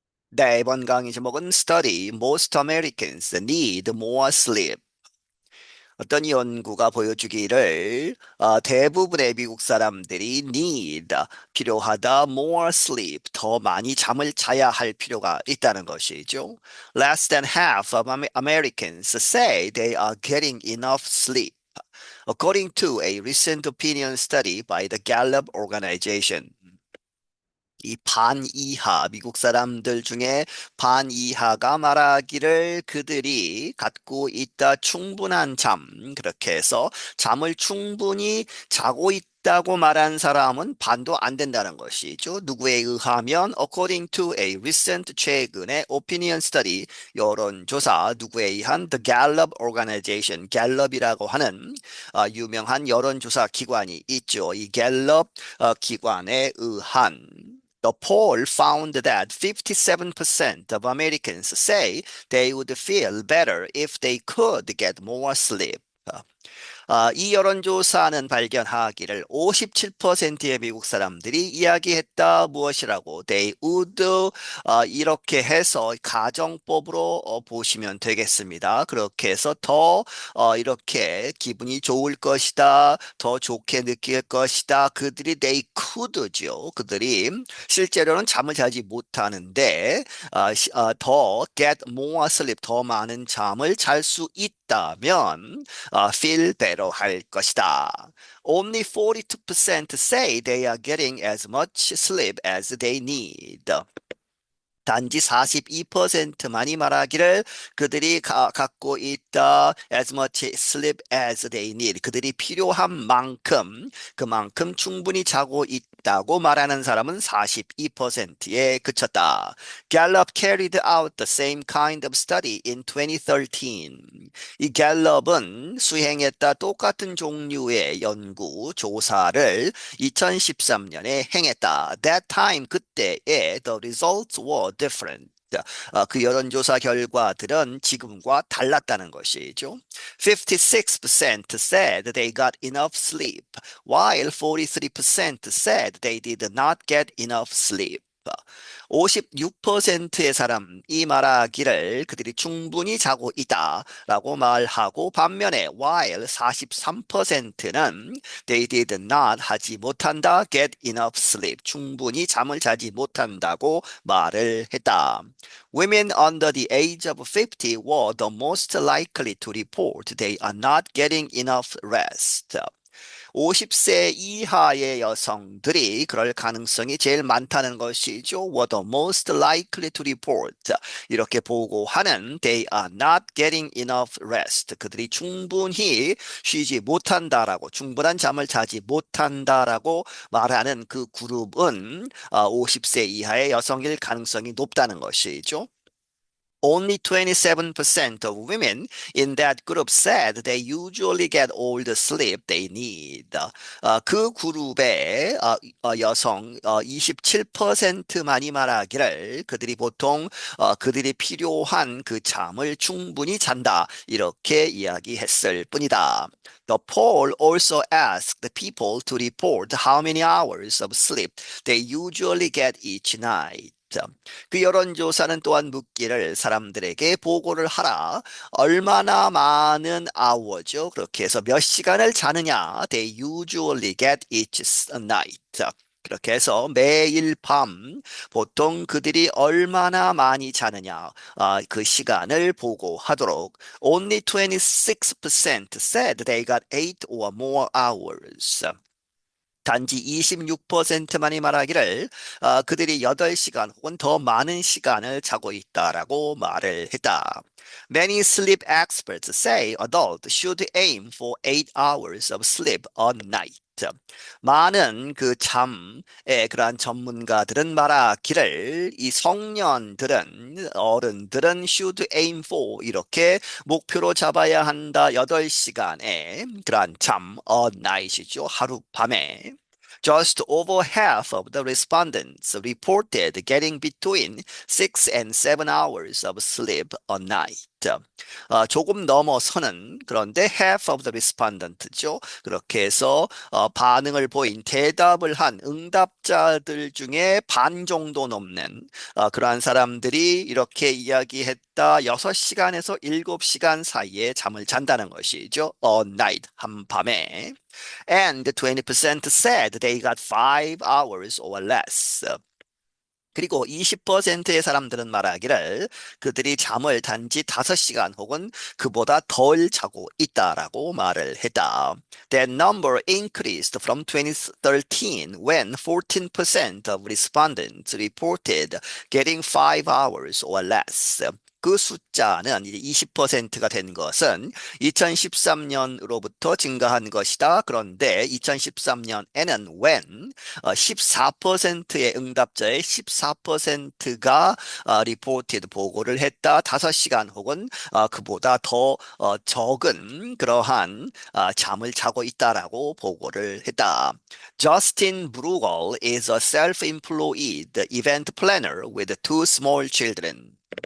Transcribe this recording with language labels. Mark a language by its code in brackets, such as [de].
[ko] 네, 이번 강의 제목은 [en] Study Most Americans Need More Sleep. [ko] 어떤 연구가 보여주기를 대부분의 미국 사람들이 필요하다, [en] more sleep, [ko] 더 많이 잠을 자야 할 필요가 있다는 것이죠. [en] Less than half of Americans say they are getting enough sleep, according to a recent opinion study by the Gallup organization. [ko] 이 반이하, 미국 사람들 중에 반이하가 말하기를 그들이 갖고 있다 충분한 잠, 그렇게 해서 잠을 충분히 자고 있다고 말한 사람은 반도 안 된다는 것이죠. 누구에 의하면 [en] according to a recent [ko] 최근의 [en] opinion study [ko] 여론조사 누구에 의한 [en] the Gallup Organization, [ko] 갤럽이라고 하는 유명한 여론조사 기관이 있죠. 이 갤럽 기관에 의한 [en] The poll found that 57% of Americans say they would feel better if they could get more sleep. [ko] 이 여론조사는 발견하기를 57%의 미국 사람들이 이야기했다 무엇이라고 [en] they would [ko] 이렇게 해서 가정법으로 보시면 되겠습니다. 그렇게 해서 더 이렇게 기분이 좋을 것이다. 더 좋게 느낄 것이다. 그들이 [en] they could죠. [ko] 그들이 실제로는 잠을 자지 못하는데 더 [en] get more sleep [ko] 더 많은 잠을 잘 수 있다면 [en] feel better [ko] 할 것이다. [en] Only 42% say they are getting as much sleep as they need. [ko] 단지 42%만이 말하기를 그들이 갖고 있다 [en] as much sleep as they need. [ko] 그들이 필요한 만큼 그만큼 충분히 자고 있다고 말하는 사람은 42%에 그쳤다. [en] Gallup carried out the same kind of study in 2013. [ko] 이 갤럽은 수행했다 똑같은 종류의 연구 조사를 2013년에 행했다. [en] That time [ko] 그때의 [en] the results were different. [ko] 그 여론조사 결과들은 지금과 달랐다는 것이죠. [en] 56% said they got enough sleep, while 43% said they did not get enough sleep. [ko] 56%의 사람이 말하기를 그들이 충분히 자고 있다라고 말하고 반면에 while 43%는 [en] they did not [ko] 하지 못한다 [en] get enough sleep [ko] 충분히 잠을 자지 못한다고 말을 했다. [en] Women under the age of 50 were the most likely to report they are not getting enough rest. [ko] 50세 이하의 여성들이 그럴 가능성이 제일 많다는 것이죠. [en] Were the most likely to report. [ko] 이렇게 보고하는 [en] they are not getting enough rest. [ko] 그들이 충분히 쉬지 못한다라고 충분한 잠을 자지 못한다라고 말하는 그 그룹은 50세 이하의 여성일 가능성이 높다는 것이죠. [en] Only 27% of women in that group said they usually get all the sleep they need. [ko] 그 그룹의 여성 27%만이 말하기를 그들이 보통 그들이 필요한 그 잠을 충분히 잔다. 이렇게 이야기했을 뿐이다. [en] The poll also asked the people to report how many hours of sleep they usually get each night. [ko] 그 여론조사는 또한 묻기를 사람들에게 보고를 하라. 얼마나 많은 hour죠. 그렇게 해서 몇 시간을 자느냐. [en] They usually get each night. [ko] 그렇게 해서 매일 밤 보통 그들이 얼마나 많이 자느냐 그 시간을 보고하도록 [en] Only 26% said they got 8 or more hours. [ko] 단지 26%만이 말하기를 그들이 8시간 혹은 더 많은 시간을 자고 있다라고 말을 했다. [en] Many sleep experts say adults should aim for 8 hours of sleep a night. [ko] 많은 그 잠의 그러한 전문가들은 말하기를 이 성년들은 어른들은 [en] should aim for [ko] 이렇게 목표로 잡아야 한다 8시간의 그러한 잠 [en] a night이죠. [ko] 하룻밤에 [en] Just over half of the respondents reported getting between 6 and 7 hours of sleep a night. [ko] 조금 넘어서는 그런데 [en] half of the respondent죠. [ko] 그렇게 해서 반응을 보인 대답을 한 응답자들 중에 반 정도 넘는 그러한 사람들이 이렇게 이야기했다. 6시간에서 7시간 사이에 잠을 잔다는 것이죠. [en] A night, [ko] 한밤에. [en] And 20% said they got 5 hours or less. [ko] 그리고 20%의 사람들은 말하기를 그들이 잠을 단지 5시간 혹은 그보다 덜 자고 있다라고 말을 했다. [en] That number increased from 2013 when 14% of respondents reported getting 5 hours or less. [ko] 그 숫자는 이제 20%가 된 것은 2013년으로부터 증가한 것이다. 그런데 2013년에는 when 14%의 응답자의 14%가 reported 보고를 했다. 5시간 혹은 그보다 더 적은 그러한 잠을 자고 있다라고 보고를 했다. [en] Justin Bruegel is a self-employed event planner with two small children.